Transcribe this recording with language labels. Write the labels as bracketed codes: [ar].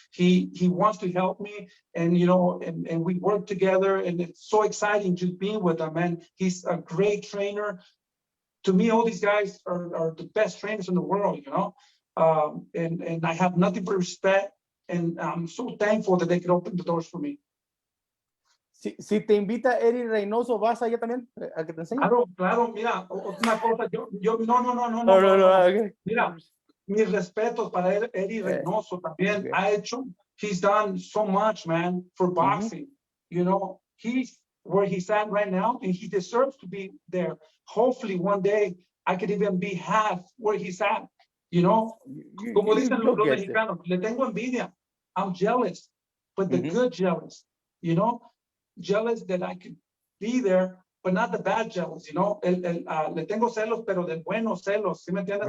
[en] He wants to help me and, you know, and we work together and it's so exciting just being with him, man. He's a great trainer. To me, all these guys are the best trainers in the world, you know. And I have nothing but respect and I'm so thankful that they could open the doors for me. [es] Si te invita Eddie Reynoso, ¿vas allá también a que te enseñe? Claro, mira, una cosa, [en] No, okay. [es] Mira, mis respetos para Eddie Reynoso también. [en] Okay. He's done so much, man, for boxing. You know, he's where he's at right now and he deserves to be there. Hopefully one day I could even be half where he's at, you know. [es] Como dicen los mexicanos, le tengo envidia. [en] I'm jealous, but the good jealous, you know. Jealous that I could be there, but not the bad jealous, you know. [es] Le tengo celos, pero de buenos celos, ¿sí me entiendes?